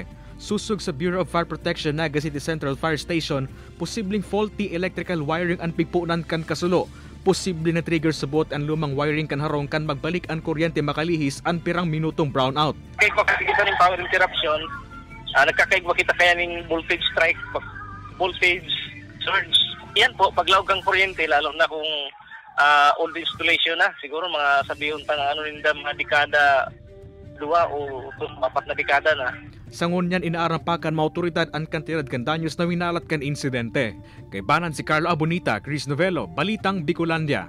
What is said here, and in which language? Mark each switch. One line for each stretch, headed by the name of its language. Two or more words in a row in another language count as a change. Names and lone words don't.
Bikol: Susug sa Bureau of Fire Protection Naga City Central Fire Station, posibleng
English: faulty electrical wiring
Bikol: ang pigpuunan kan kasulo. Posible na trigger subot ang lumang wiring kan harong kan magbalik ang kuryente makalihis ang pirang minutong brownout. Kaya makakita ng
English: power interruption,
Bikol: nagkakaigwa kita kaya ng
English: voltage strike, voltage surge.
Bikol: Yan po, paglawag ang kuryente, lalo na kung
English: old installation
Bikol: na, siguro mga sabihin pa na mga dekada 2 o 4 na dekada na. Sa ngunyan inaarampakan mga otoridad ang kantidad kan danyos na winalat kan insidente. Kay banan si Carlo Abonita, Chris Novelo, Balitang Bicolandia.